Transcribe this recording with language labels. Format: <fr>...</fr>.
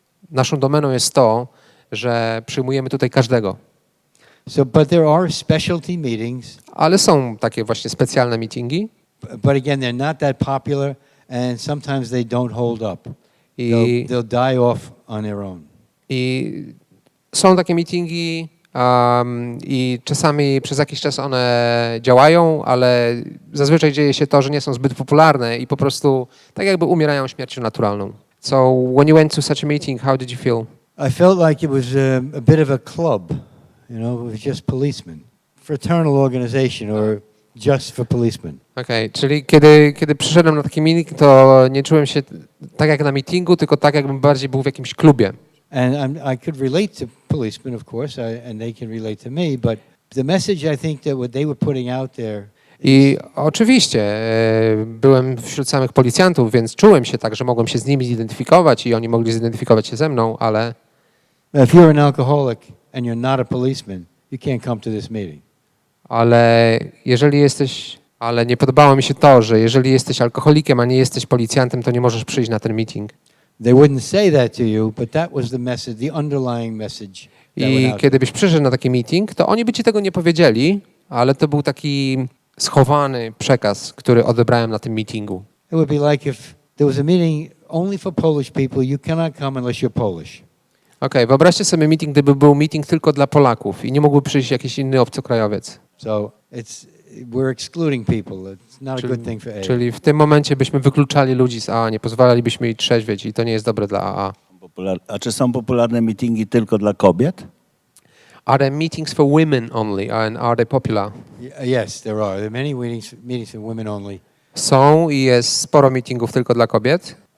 <pl>Naszą domeną jest to, że przyjmujemy tutaj każdego.</pl> <en>So, but there are specialty meetings,</en> <pl>Ale są takie właśnie specjalne meetingi.</pl> <en>but again, they're not that popular, and sometimes they don't hold up. They'll die off on their own.</en> <pl>I są takie meetingi i czasami przez jakiś czas one działają, ale zazwyczaj dzieje się to, że nie są zbyt popularne i po prostu tak jakby umierają śmiercią naturalną.</pl> <en>So when you went to such a meeting, how did you feel? I felt like it was a bit of a club, you know, it was just policemen. Fraternal organization or just for policemen.</en> <pl>Okej, czyli kiedy przyszedłem na taki meeting, to nie czułem się tak jak na meetingu, tylko tak jakbym bardziej był w jakimś klubie.</pl> <en>And I could relate to policemen, of course, and they can relate to me, but the message I think that what they were putting out there.</en> <pl>I oczywiście byłem wśród samych policjantów, więc czułem się tak, że mogłem się z nimi zidentyfikować i oni mogli zidentyfikować się ze mną, ale</pl> <en>If you're an alcoholic and you're not a policeman, you can't come to this meeting.</en> <pl>Ale nie podobało mi się to, że jeżeli jesteś alkoholikiem, a nie jesteś policjantem, to nie możesz przyjść na ten meeting.</pl> <en>They wouldn't say that to you, but that was the message, the underlying message.</en> <pl>I kiedy byś przyszedł na taki meeting, to oni by ci tego nie powiedzieli, ale to był taki schowany przekaz, który odebrałem na tym meetingu.</pl> <en>It would be like if there was a meeting only for Polish people, you cannot come unless you're Polish.</en> <pl>Okej, wyobraźcie sobie meeting, gdyby był meeting tylko dla Polaków i nie mógłby przyjść jakiś inny obcokrajowiec.</pl> <en>So we're excluding people. It's not a good thing for AA.</en> <pl>Czyli w tym momencie byśmy wykluczali ludzi z AA, nie pozwalalibyśmy jej trzeźwieć i to nie jest dobre dla AA. A czy są popularne mityngi tylko dla kobiet?</pl> <en>Are there meetings for women only and are they popular? Yes, there are. There are many meetings for women only.</en> <pl>Są i jest sporo meetingów tylko dla kobiet.</pl>